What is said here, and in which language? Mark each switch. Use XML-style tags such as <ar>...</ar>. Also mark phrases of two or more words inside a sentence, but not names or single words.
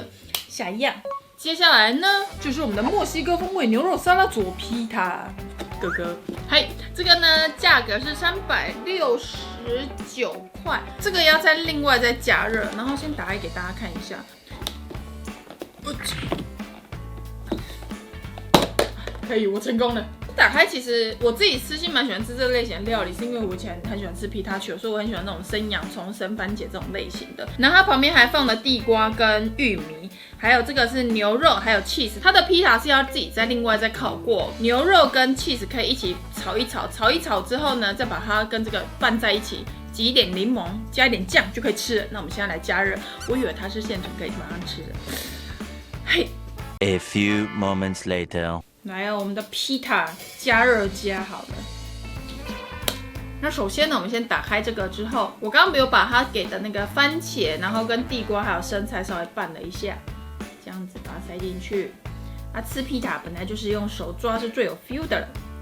<zh>下一樣，接下來呢就是我們的墨西哥風味牛肉沙拉佐皮塔，哥哥，嗨，這個呢價格是369塊，這個要再另外再加熱，然後先打開給大家看一下。可以，我成功了。打開，其實我自己私心蠻喜歡吃這類型的料理，是因為我以前很喜歡吃皮塔丘，所以我很喜歡那種生洋蔥、生番茄這種類型的。然後它旁邊還放了地瓜跟玉米，還有這個是牛肉，還有 cheese。它的披薩是要自己再另外再烤過，牛肉跟 cheese 可以一起炒一炒，炒一炒之後呢，再把它跟這個拌在一起，擠一點檸檬，加一點醬就可以吃了。那我們現在來加熱，我以為它是現成可以馬上吃的。嘿</zh> <en>，A few moments later。</en> <zh>來哦，我們的披薩加熱加好了。那首先呢，我們先打開這個之後，我剛剛沒有把它給的那個番茄，然後跟地瓜還有生菜稍微拌了一下，這樣子把它塞進去。吃披薩本來就是用手抓是最有 feel 的了。</zh>